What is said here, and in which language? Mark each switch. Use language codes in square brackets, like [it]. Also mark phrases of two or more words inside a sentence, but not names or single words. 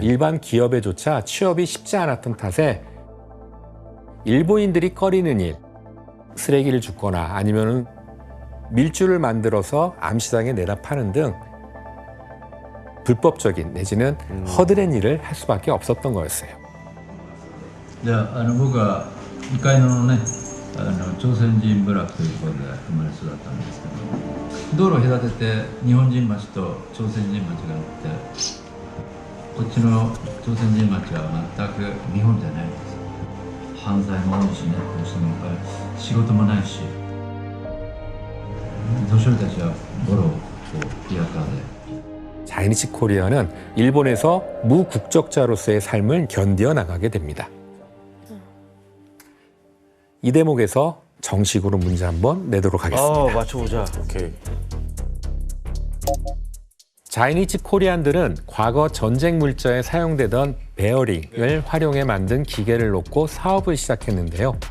[ko] 일반 기업에조차 취업이 쉽지 않았던 탓에 일본인들이 꺼리는 일, 쓰레기를 줍거나 아니면은 밀주를 만들어서 암시장에 내다 파는 등 불법적인 내지는 허드렛 일을 할 수밖에 없었던 거였어요. [ja] で僕は2階のね朝鮮人部落というところで生まれ育ったんですけど、道路を隔てて日本人町と朝鮮人町があって、こっちの朝鮮人町は全く日本じゃないんです。犯罪も多いしね、その仕事もないし、年寄りたちはボロをピアカーで。 [ko] 자이니즈 코리아는 일본에서 무국적자로서의 삶을 견디어 나가게 됩니다. 이 대목에서 정식으로 문제 한번 내도록 하겠습니다. 맞춰보자. 오케이. 자이니즈 코리안들은 과거 전쟁 물자에 사용되던 베어링을 활용해 만든 기계를 놓고 사업을 시작했는데요.